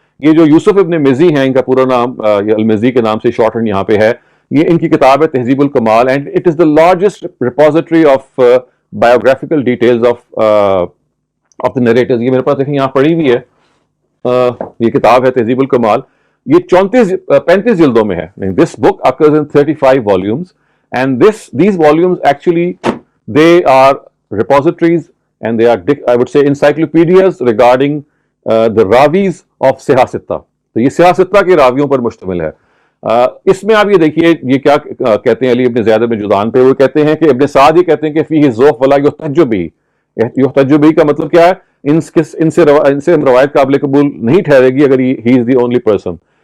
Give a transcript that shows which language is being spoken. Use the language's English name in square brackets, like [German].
[Urdu] یہ جو یوسف ابن مزی ہیں, ان کا پورا نام المزی کے نام سے شارٹ ہینڈ یہاں پہ ہے, یہ ان کی کتاب ہے تہذیب الکمال, [English] And it is the largest repository of biographical details of the narrators. [Urdu] یہ میرے پاس دیکھیں یہاں پڑھی ہوئی ہے, یہ کتاب ہے تہذیب الکمال. یہ 35 جلدوں میں ہے. [English] This book occurs in 35 volumes and these volumes actually they are repositories and they are I would say encyclopedias regarding the ravis of Sihah Sitta. [Urdu] تو یہ سیاہ ستہ کے راویوں پر مشتمل ہے. اس میں آپ یہ دیکھیے یہ کیا کہتے ہیں علی ابن زید ابن جدعان پہ. وہ کہتے ہیں کہ ابن سعد یہ کہتے ہیں کہ [Arabic] فیہ ذوف ولا یحتج بہ. [Urdu] یحتج بہ کا مطلب کیا ہے؟ ان سے روایت قابل قبول نہیں ٹھہرے گی اگر [English] He is the only person.